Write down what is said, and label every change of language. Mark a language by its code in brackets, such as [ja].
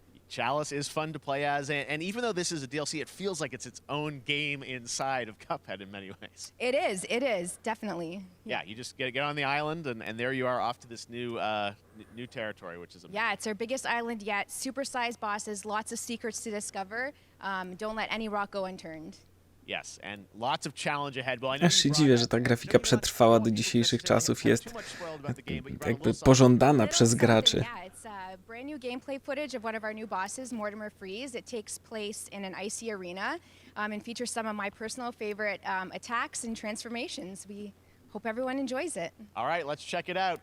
[en] Chalice is fun to play as, and even though this is a DLC, it feels like it's its own game inside of Cuphead in many ways. It is, definitely. Yeah, you just get on the island, and there you are off to this new territory, which is amazing. Yeah, it's our biggest island yet. Super-sized bosses, lots of secrets to discover. Don't let any rock go unturned. Yes, and lots of challenge ahead. Well, I know [pl] Aż się dziwię, że ta grafika przetrwała do dzisiejszych czasów, jest jakby pożądana przez graczy. [en] Yeah, it's brand new gameplay footage of one of our new bosses, Mortimer Freeze. It takes place in an icy arena and features some of my personal favorite attacks and transformations. We hope everyone enjoys it. All right, let's check it out.